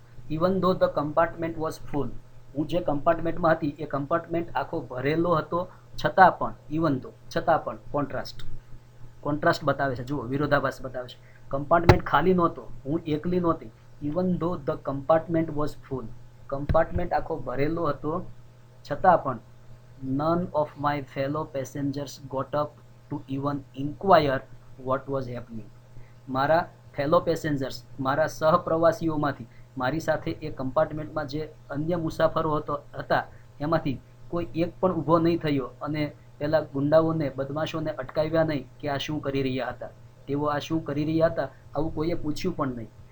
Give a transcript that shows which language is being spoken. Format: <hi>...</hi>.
<en>even though the compartment was full,</en> <gu>હું જે કમ્પાર્ટમેન્ટમાં હતી એ કમ્પાર્ટમેન્ટ આખો ભરેલો હતો, છતાં પણ,</gu> <en>even though,</en> <gu>છતાં પણ, કોન્ટ્રાસ્ટ બતાવે છે, જુઓ, વિરોધાભાસ બતાવે છે. કમ્પાર્ટમેન્ટ ખાલી નહોતો, હું એકલી નહોતી.</gu> <en>even though the compartment was full,</en> <gu>compartment આખો ભરેલો હતો, છતાં પણ</gu> <en>none of my fellow passengers got up to even inquire what was happening.</en> <gu>મારા ફેલો પેસેન્જર્સ, મારા સહપ્રવાસીઓમાંથી, મારી સાથે એ કમ્પાર્ટમેન્ટમાં જે અન્ય મુસાફરો હતા એમાંથી કોઈ એક પણ ઊભો નહીં થયો અને પેલા ગુંડાઓને, બદમાશોને અટકાવ્યા નહીં કે આ શું કરી રહ્યા હતા, તેઓ આ શું કરી રહ્યા હતા આવું કોઈએ પૂછ્યું પણ નહીં.</gu>